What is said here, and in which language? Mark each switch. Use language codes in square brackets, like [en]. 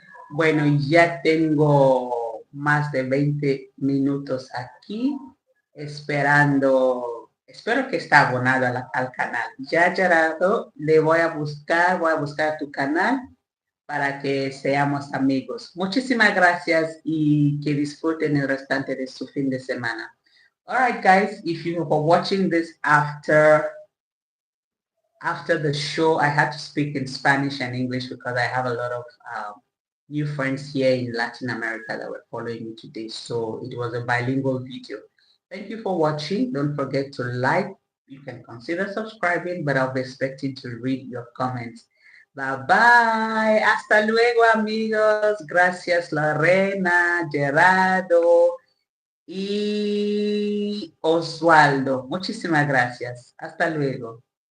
[es] Bueno, ya tengo más de 20 minutos aquí esperando. Espero que está abonado al canal. Ya, Gerardo, le voy a buscar tu canal para que seamos amigos. Muchísimas gracias y que disfruten el restante de su fin de semana. [en] All right, guys, if you are watching this after the show, I had to speak in Spanish and English because I have a lot of new friends here in Latin America that were following me today. So it was a bilingual video. Thank you for watching. Don't forget to like. You can consider subscribing, but I'll be expecting to read your comments. Bye bye. [es] Hasta luego, amigos. Gracias, Lorena, Gerardo y Osvaldo. Muchísimas gracias. Hasta luego.